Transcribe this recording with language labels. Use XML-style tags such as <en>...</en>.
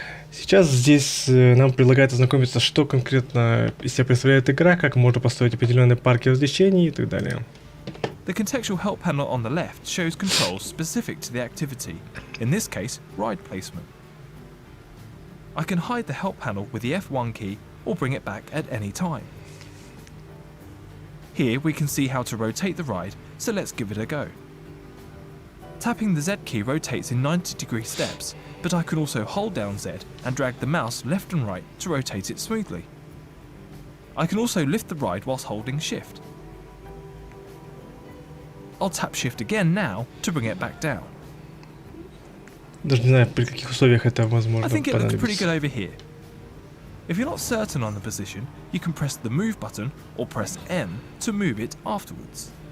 <ru>Сейчас здесь нам предлагают ознакомиться, что конкретно из себя представляет игра, как можно построить определенные парки развлечений и так далее.</ru> <en>The contextual help panel on the left shows controls specific to the activity, in this case, ride placement. I can hide the help panel with the F1 key or bring it back at any time. Here we can see how to rotate the ride, so let's give it a go. Tapping the Z key rotates in 90-degree steps, but I can also hold down Z and drag the mouse left and right to rotate it smoothly. I can also lift the ride whilst holding Shift. I'll tap Shift again now to bring it back down.</en> <ru>Даже не знаю, при каких условиях это возможно</ru> <en>I think it looks pretty</en> <ru>понадобится.</ru> <en>good over here. If you're not certain on the position, you can press the move button or press M to move it afterwards.</en>